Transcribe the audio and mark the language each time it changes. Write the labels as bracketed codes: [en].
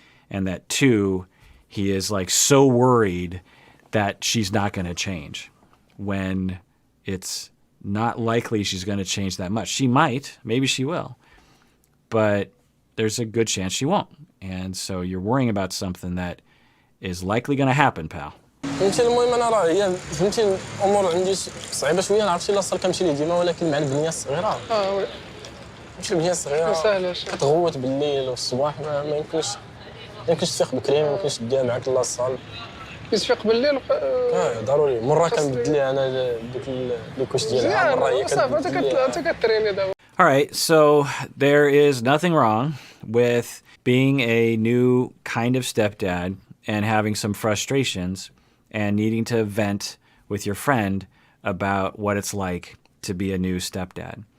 [en] And that two, he is like so worried that she's not going to change when it's not likely she's going to change that much. She might, maybe she will, but there's a good chance she won't. And so you're worrying about something that is likely going to happen, pal. [ar] فهمتي المهم انا راه هي فهمتي الامور عندي صعيبه شويه ما عرفتش الا صار كنمشي ليه ديما ولكن مع البنيه الصغيره وي نمشي البنيه الصغيره ما ساهلاش كتغوت بالليل والصباح ما يمكنش تفيق بكري ما يمكنش ديها معاك لاصال كتفيق بالليل ضروري مره كنبدل ليها انا دوك الكوش ديالها مره هي صافي انت كتريني دابا. [en] All right, so there is nothing wrong with being a new kind of stepdad and having some frustrations and needing to vent with your friend about what it's like to be a new stepdad.